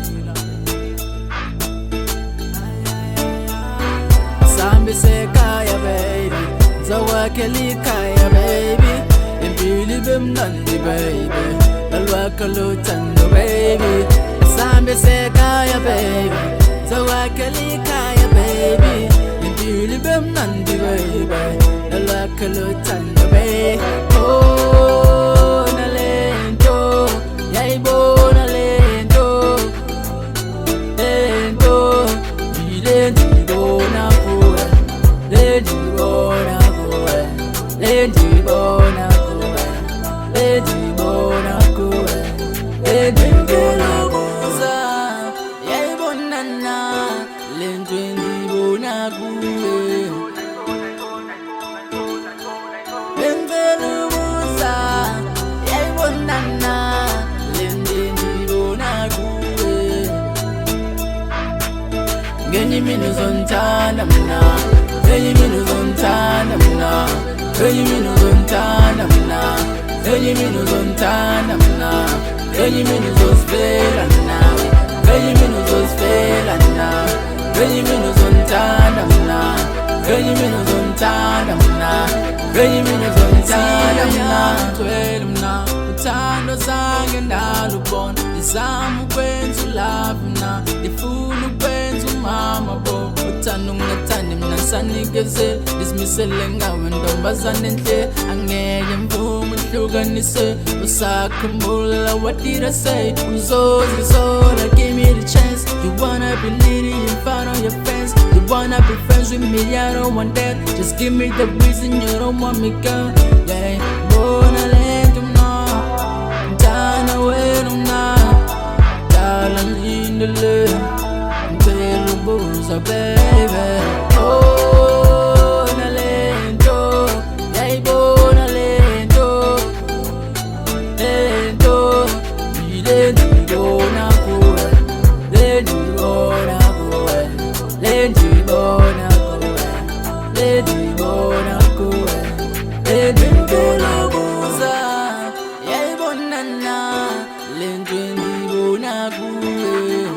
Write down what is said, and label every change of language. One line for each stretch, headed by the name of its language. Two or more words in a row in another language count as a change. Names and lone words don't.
Zulu: sihambise ekhaya baby, ngizokwakhela ikhaya baby, impilo ibe mnandi baby, nalwakho lothando baby. Sihambise ekhaya baby, ngizokwakhela ikhaya baby, impilo ibe mnandi baby, nalwakho lothando baby.
Xhosa: Oh nalento yayibona lento, lento yile ndiyibona kuwe, le ndiyibona kuwe, le ndiyibona kuwe, le ndiyibona kuwe, le ndiyibona kuza yayibona na lento ndiyibona kuwe.
Zulu: Ngenye imini uzongithanda mina, ngenye imini uzongithanda mina, ngenye imini uzongithanda mina, ngenye imini uzongithanda mina, ngenye imini uzosifela nawe, ngenye imini uzosifela nawe, ngenye imini uzongithanda mina, ngenye imini uzongithanda mina, ngenye imini uzongithanda mina.
Xhosa: Ngithwele mina uthando zange ndalubona, ndizama ukwenza ulove mina, ndifuna ukwenza umama bo.
Zulu: Uthando ungathandi mina ngisanikezele, ndizimisele ngawe ntombazane enhle, angeke mvume uhlukanise.
English: Usakhumbula what did I say? Uzozisola, give me the chance. You wanna be leading in front of your friends, you wanna be friends with me, I don't want that. Just give me the reason you don't want me, girl. Yeah,
Zulu: bona lento mna, mthanda wena mna, dala ngilindele, ngicela ubuza baby.
Xhosa: Oh nalento yayibona lento, lento yile ndiyibona kuwe, le ndiyibona kuwe, le ndiyibona kuwe, le ndiyibona kuwe, le ndiyibona kuza yayibona na lento ndiyibona kuwe.